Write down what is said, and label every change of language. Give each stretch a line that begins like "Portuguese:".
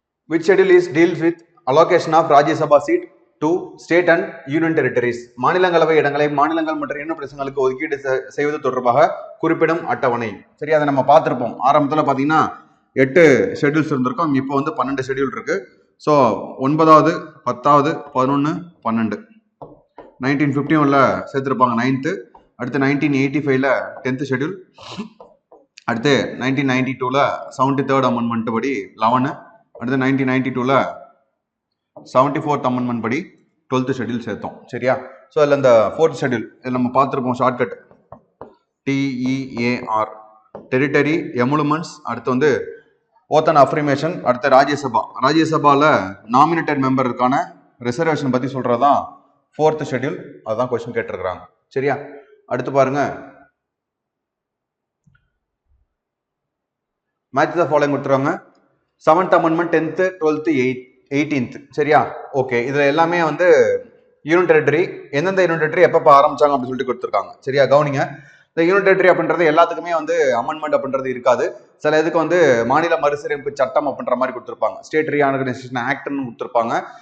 English: Which schedule is deals with allocation of Rajya Sabha seat to state and union territories?
Tamil: மாநிலங்களவை இடங்களை மாநிலங்கள் மற்றும் union பிரதேசங்களுக்கு ஒதுக்கீடு செய்வது தொடர்பாக குறிப்பிடும் அட்டவணை. சரி, அதை நம்ம பார்த்திருப்போம். ஆரம்பத்துல பாத்தீங்கன்னா 8 ஷெட்யூல்ஸ் இருந்திருக்கும், இப்போ வந்து 12 ஷெட்யூல் இருக்கு. ஸோ 9வது 10வது 11 12 1951ல சேர்த்திருப்பாங்க 9th. அடுத்து 1985ல 10th ஷெட்யூல். அடுத்து 1992ல 73rd அமெண்ட்மெண்ட் படி 11. அடுத்து 1992ல 74th அமெண்ட்மெண்ட் படி 12th ஷெட்யூல் சேர்த்தோம். சரியா? ஸோ அதில் இந்த 4th ஷெட்யூல் இதில் நம்ம பார்த்துருப்போம் ஷார்ட்கட் TEAR, டெரிட்டரி, எமுலுமெண்ட்ஸ், அடுத்து வந்து ஓத் அண்ட் அஃப்ரிமேஷன், அடுத்து ராஜ்யசபா. ராஜ்யசபாவில் நாமினேட்டட் மெம்பருக்கான ரிசர்வேஷன் பற்றி சொல்கிறதான் 4th ஷெட்யூல். அதுதான் கொஸ்டின் கேட்டிருக்கிறாங்க. சரியா? அடுத்து பாருங்க,
English: match the following
Tamil: கொடுத்துருவாங்க.
English: 7th amendment 10th 12th 18th.
Tamil: சரியா? ஓகே, இதுல எல்லாமே வந்து யூனியன் டெரிட்டரி, எந்தெந்த யூனியன் டெரிட்டரி எப்பப்ப ஆரம்பிச்சாங்க அப்படின்னு சொல்லிட்டு கொடுத்துருக்காங்க. சரியா? கவனிங்க, இந்த யூனியன் டெரிட்டரி அப்படின்றது எல்லாத்துக்குமே வந்து அமெண்ட்மெண்ட் அப்படின்றது இருக்காது. சில இதுக்கு வந்து மாநில மறுசீரமைப்பு சட்டம் அப்படின்ற மாதிரி கொடுத்துருப்பாங்க, ஸ்டேட் ரீஆர்கனைசேஷன் ஆக்ட்னு கொடுத்துருப்பாங்க.